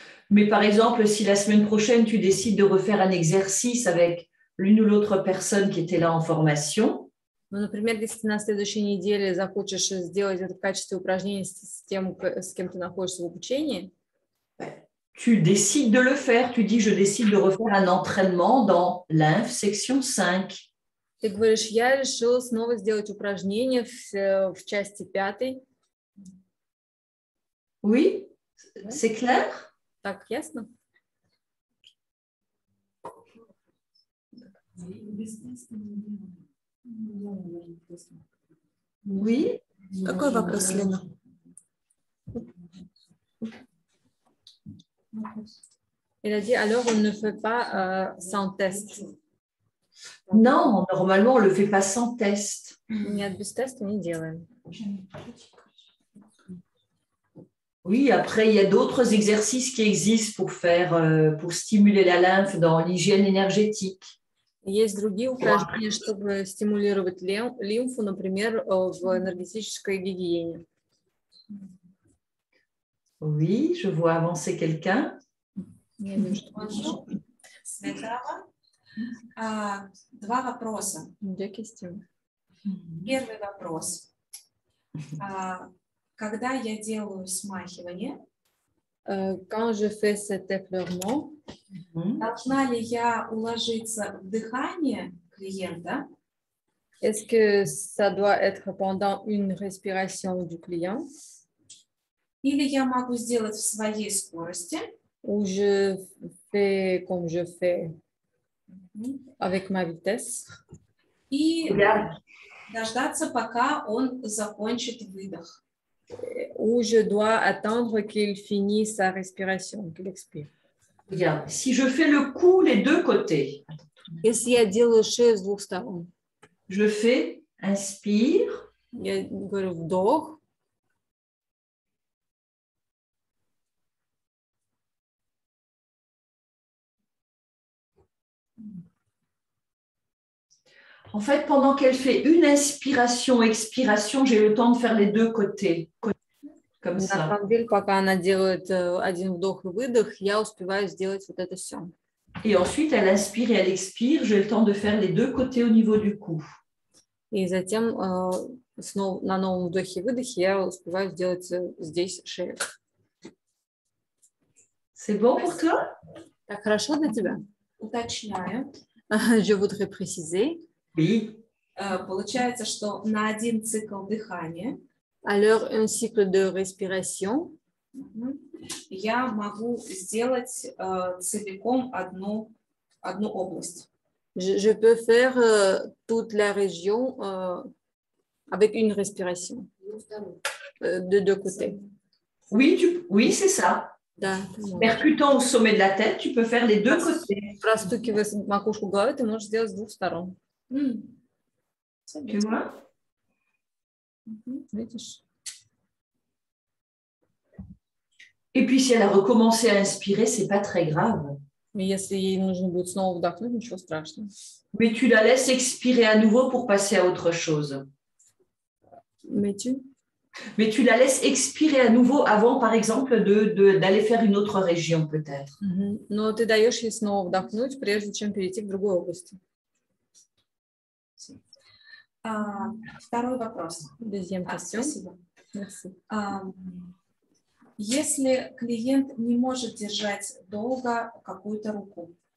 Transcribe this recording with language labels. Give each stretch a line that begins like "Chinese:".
French: Mais par exemple, si la semaine prochaine, tu décides de refaire un exercice avec l'une ou l'autre personne qui était là en formation,
Russian: Ну, например, если ты на следующей неделе захочешь сделать это в качестве упражнения с тем, с кем ты находишься в обучении,
French: tu décides de le faire. Tu dis, je décide de refaire un entraînement dans lymphe section 5.
Russian: ты говоришь, я решила снова сделать упражнение в части 5.
French: Oui, c'est clair?
Russian: Так, ясно?
French: Oui.
Russian: Какой вопрос, Лена?
French: Il a dit, alors on ne fait pas sans test. Non, normalement, on ne le fait pas sans test. Нет, без теста не делаем. Oui, après, il y a d'autres exercices qui existent pour stimuler la lymphe dans l'hygiène énergétique.
Russian: Есть другие упражнения, чтобы стимулировать лимфу, например, в энергетической гигиене.
French: Oui, je vois avancer quelqu'un.
Russian: Светлана. Два вопроса. Первый вопрос. Когда я делаю смахивание,
French: quand je fais cet effleurement,
Russian: должна ли я уложиться в дыхание клиента?
French: est-ce que ça doit être pendant une respiration du client?
Russian: Или я могу сделать в своей скорости?
French: Ou je fais comme je fais avec ma vitesse?
Russian: И дождаться, пока он закончит выдох.
French: Ou je dois attendre qu'il finisse sa respiration, qu'il expire. Regarde, si je fais le coup les deux côtés,
Russian: Если я делаю шею с двух сторон,
French: je fais inspire,
Russian: я говорю вдох,
French: en fait, pendant qu'elle fait une inspiration, expiration, j'ai le temps de faire les deux côtés, comme
Russian: на
French: ça.
Russian: самом деле, пока она делает один вдох и выдох, я успеваю сделать вот это все.
French: Et ensuite, elle inspire et elle expire, j'ai le temps de faire les deux côtés au niveau du cou.
Russian: И затем снова на новом вдохе и выдохе я успеваю сделать здесь шею.
French: C'est bon pour toi?
Russian: Так хорошо для тебя? Уточняю.
French: Je voudrais préciser. Oui.
Russian: Получается, что на один цикл дыхания
French: Alors, un cycle de respiration,
Russian: я могу сделать целиком одну область.
French: je peux faire toute la région avec une respiration de deux côtés. Oui, c'est ça.
Russian: Да.
French: Percutant au sommet de la tête, tu peux faire les deux côtés.
Russian: Простукивая макушку головы, ты можешь сделать с двух сторон.
French: Tu vois?
Russian: Видишь?
French: Et puis, si elle a recommencé à inspirer, c'est pas très grave.
Russian: И если ей нужно будет снова вдохнуть, ничего страшного.
French: Mais tu la laisses expirer à nouveau pour passer à autre chose. Mais tu la laisses expirer à nouveau avant, par exemple, d'aller faire une autre région, peut-être.
Russian: Но ты даешь ей снова вдохнуть, прежде чем перейти к другой области. Второй вопрос.
French: Deuxième question.
Russian: Спасибо.
French: Merci.
Russian: Если клиент не может держать долго какую-то руку,